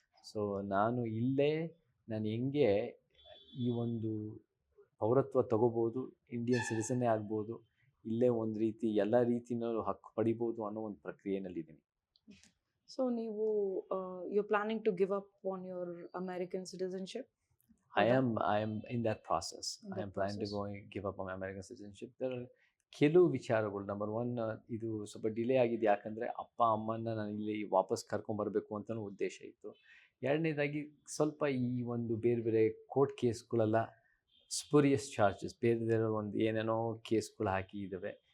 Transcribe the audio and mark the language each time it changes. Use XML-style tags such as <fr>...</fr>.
<kn>So ನಾನು ಇಲ್ಲೇ ನಾನು ಹೆಂಗೆ ಈ ಒಂದು ಪೌರತ್ವ ತಗೋಬೋದು, ಇಂಡಿಯನ್ ಸಿಟಿಸನ್ನೇ ಆಗ್ಬೋದು, ಇಲ್ಲೇ ಒಂದು ರೀತಿ ಎಲ್ಲ ರೀತಿಯಲ್ಲೂ ಹಕ್ಕು ಪಡಿಬೋದು ಅನ್ನೋ ಒಂದು ಪ್ರಕ್ರಿಯೆಯಲ್ಲಿದ್ದೀನಿ.</kn> <en>So ನೀವು you planning to give up on your American citizenship? I am in that process. I am planning to go and give up on my American citizenship. There are</en> <kn>ಕೆಲವು ವಿಚಾರಗಳು. ನಂಬರ್ 1, ಇದು ಸ್ವಲ್ಪ ಡಿಲೇ ಆಗಿದೆ ಯಾಕಂದರೆ ಅಪ್ಪ ಅಮ್ಮನ ನಾನು ಇಲ್ಲಿ ವಾಪಸ್ ಕರ್ಕೊಂಬರಬೇಕು ಅಂತಲೂ ಉದ್ದೇಶ ಇತ್ತು. ಎರಡನೇದಾಗಿ ಸ್ವಲ್ಪ ಈ ಒಂದು ಬೇರೆ ಬೇರೆ ಕೋರ್ಟ್ ಕೇಸ್ಗಳೆಲ್ಲ ಸ್ಪೂರಿಯಸ್ ಚಾರ್ಜಸ್, ಬೇರೆ ಬೇರೆ ಒಂದು ಏನೇನೋ ಕೇಸ್ಗಳು ಹಾಕಿ ಇದ್ದಾವೆ.</kn>